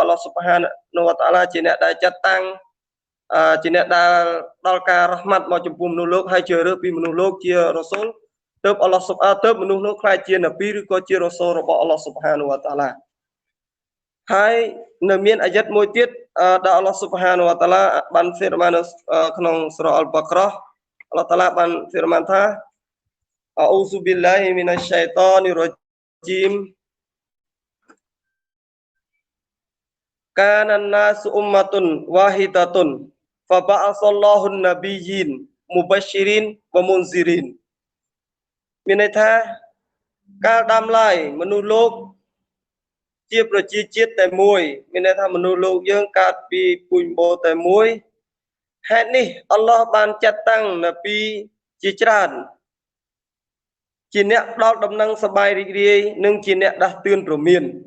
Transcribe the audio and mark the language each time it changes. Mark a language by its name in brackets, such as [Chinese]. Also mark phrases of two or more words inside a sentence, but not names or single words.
[Khmer] ល់ឡោះស៊ុបហានវតាឡាជាអ្នកដែលចាត់តាំងជាអ្នកដែលដល់ការរ៉ហ្មាត់មកចំពោះមនុស្សលោកហើយជឿរើសពីមនុស្សលោកជារ៉ូស៊ូលទើបអល់ឡោះទើបមនុស្សនោះខ្លាចជានប៊ីឬក៏ជារ៉ូស៊ូលរបស់ [Arabic] الله سبحانه وتعالى [Khmer] ហើយនៅមានអាយ៉ាត់មួយទៀតដែល [Arabic] الله سبحانه وتعالى [Khmer] បានហ្វីរម៉ានក្នុងសូរ៉ាអល់បាក្រះ [Arabic] الله تعالى [Khmer] បានហ្វីរម៉ានថា [Arabic] أعوذ بالله من الشيطان الرجيم كان الناس أمة واحدة فبعث الله النبيين مبشرين ومنذرين [Khmer] មានន័យថាកាលដើមឡើយ មនុស្សលោកជាប្រជាជាតិតែមួយមានន័យថាមនុស្សលោកយើងកើតពីពូជបូរតែមួយហេតុនេះអល់ឡោះបានចាត់តាំងនប៊ីជាច្រើនជាអ្នកផ្ដល់ដំណឹងសប្បាយរីករាយនិងជាអ្នកដាស់តឿនព្រមាន